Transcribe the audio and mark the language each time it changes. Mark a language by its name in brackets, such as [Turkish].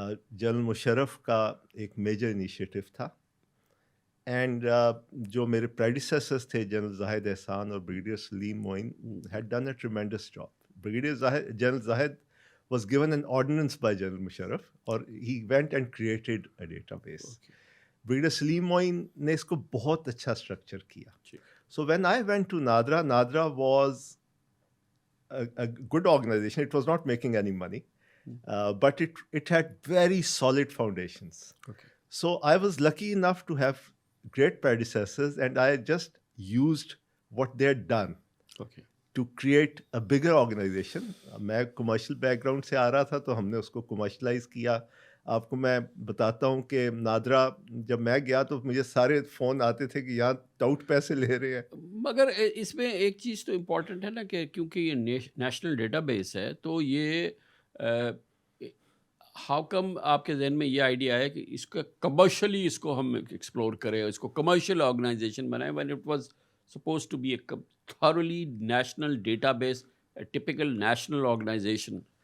[Urdu] General Musharraf کا ایک major initiative تھا, اینڈ جو میرے پریڈیسیسرز تھے جنرل زاہد احسان اور brigadier Saleem Moin [English] Had done a tremendous job. General Zahid was given an ordinance by General Musharraf, اور he went and created a database. [Urdu] Brigadier Salim Moin نے اس کو بہت اچھا اسٹرکچر کیا. [English] So when I went to Nadra, Nadra was a good organization. It was not making any money, but it had very solid foundations. Okay. So I was lucky enough to have great predecessors, and I just used what they had done. Okay. to create a bigger organization. [Urdu] میں commercial back ground سے آ رہا تھا تو ہم نے اس کو commercialise کیا. آپ کو میں بتاتا ہوں کہ نادرا جب میں گیا تو مجھے سارے فون آتے تھے کہ یہاں ٹاؤٹ پیسے لے رہے ہیں. مگر اس میں ایک چیز تو امپورٹنٹ ہے نا کہ کیونکہ یہ نیشنل ڈیٹا بیس ہے, تو یہ ہاؤ کم آپ کے ذہن میں یہ آئیڈیا ہے کہ اس کا کمرشلی اس کو ہم ایکسپلور کریں, اس کو کمرشیل آرگنائزیشن بنائیں, [English] when it was supposed to be a thoroughly national database, a typical national organization.